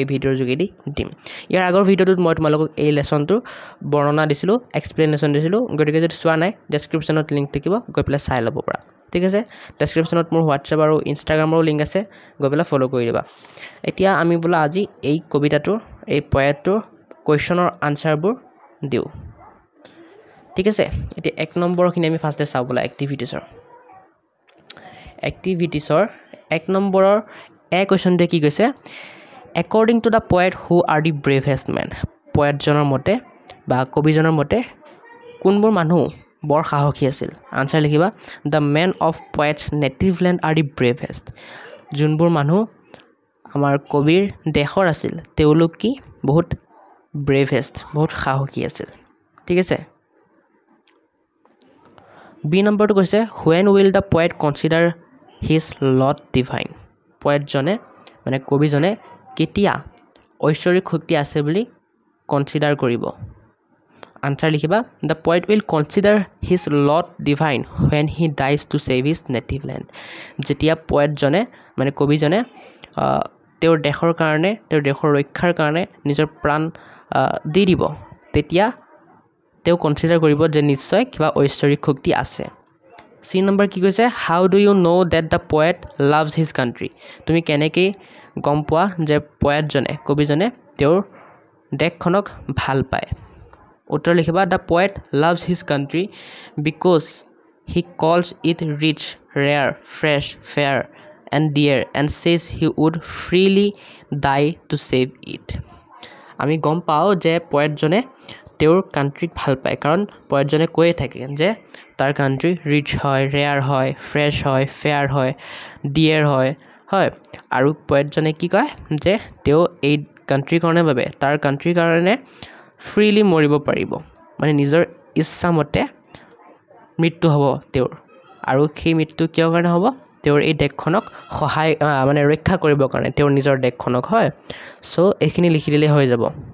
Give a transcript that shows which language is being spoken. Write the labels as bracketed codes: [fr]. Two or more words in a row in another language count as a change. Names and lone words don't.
[as] ভিডিঅ'ৰ যোগেদি দিম ইয়াৰ আগৰ ভিডিঅ'টোত মই তোমালোকক এই লেসনটোৰ বৰ্ণনা দিছিলো এক্সপ্লেনেশ্যন দিছিলো গতিকে যদি চোৱা নাই ডেসক্ৰিপচনত লিংক থাকিব গৈ পেলাই চাই ল'ব পাৰা ঠিক আছে ডেসক্ৰিপচনত মোৰ হোৱাটছআপ আৰু ইনষ্টাগ্ৰামৰ লিংক আছে গৈ পেলাই ফলো কৰি দিবা এতিয়া আমি বোলা আজি এই কবিতাটোৰ এই পয়েটটোৰ কোৱেশ্চনৰ আনসাৰবোৰ দিও ঠিক আছে এতিয়া এক নম্বৰখিনি আমি ফাৰ্ষ্টে চাও বোলা এক্টিভিটিছৰ এক নম্বৰৰ এ কোৱেশ্চনটো কি কৈছে [en] according to the poet who are the bravest men [as] পয়েটজনৰ মতে বা কবিজনৰ মতে কোনবোৰ মানুহ বৰ সাহসী আছিল আনসাৰ লিখিবা [en] the men of poets native land are the bravest [as] যোনবোৰ মানুহ আমাৰ কবিৰ দেশৰ আছিল তেওঁলোক কি বহুত bravest বহুত সাহসী আছিল ঠিক আছে বি নম্বৰটো কৈছে [en] when will the poet consider his lot divine [as] poetজনে মানে কবিজনে কেতিয়া ঐশ্বৰিক শক্তি আছে বুলি কনসিডাৰ কৰিব আনসাৰ লিখিবা [en] the poet will consider his lot divine when he dies to save his native land [as] যেতিয়া poetজনে মানে কবিজনে তেওঁৰ দেশৰ কাৰণে তেওঁৰ দেশৰ ৰক্ষাৰ কাৰণে নিজৰ প্ৰাণ দি দিব তেতিয়া তেওঁ কনসিডাৰ কৰিব যে নিশ্চয় কিবা ঐশ্বৰিক শক্তি আছে সি নম্বৰ কি কৈছে [en] how do you know that the poet loves his country [as] তুমি কেনেকৈ গম পোৱা যে poetজনে কবিজনে তেওঁৰ দেশখনক ভাল পায় উত্তৰ লিখিবা [en] the poet loves his country because he calls it rich rare fresh fair and dear and says he would freely die to save it [as] আমি গম পাও যে poetজনে তেওঁৰ কান্ট্ৰিক ভাল পায় কাৰণ poetজনে কৈ থাকে যে তাৰ কান্ট্ৰি ৰিচ হয় ৰেয়াৰ হয় ফ্ৰেছ হয় ফেয়াৰ হয় ডিয়াৰ হয় হয় আৰু poetজনে কি কয় যে তেওঁ এই কান্ট্ৰিৰ কাৰণে বাবে তাৰ কান্ট্ৰিৰ কাৰণে ফ্ৰীলি মৰিব পাৰিব মানে নিজৰ ইচ্ছা মতে মৃত্যু হ'ব তেওঁৰ আৰু সেই মৃত্যু কিয় কাৰণে হ'ব তেওঁৰ এই দেশখনক সহায় মানে ৰক্ষা কৰিব কাৰণে তেওঁৰ নিজৰ দেশখনক হয় সো এইখিনি লিখি দিলে হৈ যাব